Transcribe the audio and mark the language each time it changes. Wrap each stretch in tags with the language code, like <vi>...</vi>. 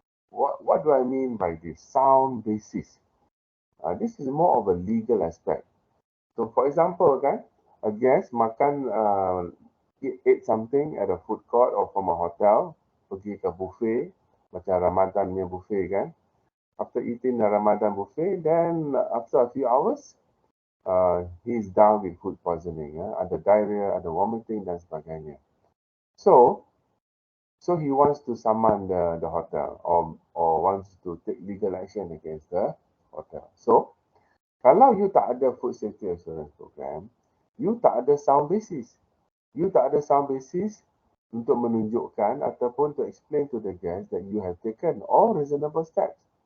<en>What do I mean by this? Sound basis. This is more of a legal aspect. So for example, a guest</en> <ms>makan</ms> <en>eat something at a food court or from a hotel,</en> <ms>pergi ke buffet, macam Ramadan punya buffet kan.</ms> <en>After eating the Ramadan buffet, then after a few hours, he's down with food poisoning.</en> <ms>Ada diarrhea, ada vomiting dan sebagainya.</ms> <en>So, so he wants to summon the hotel or wants to take legal action against the hotel. So,</en> <ms>kalau</ms> <en>you</en> <ms>tak ada</ms> <en>food safety assurance program, you tak ada sound basis. You</en> <ms>tak ada</ms> <en>sound basis</en> <ms>untuk menunjukkan ataupun</ms> <en>to explain to the guest that you have taken all reasonable steps.</en>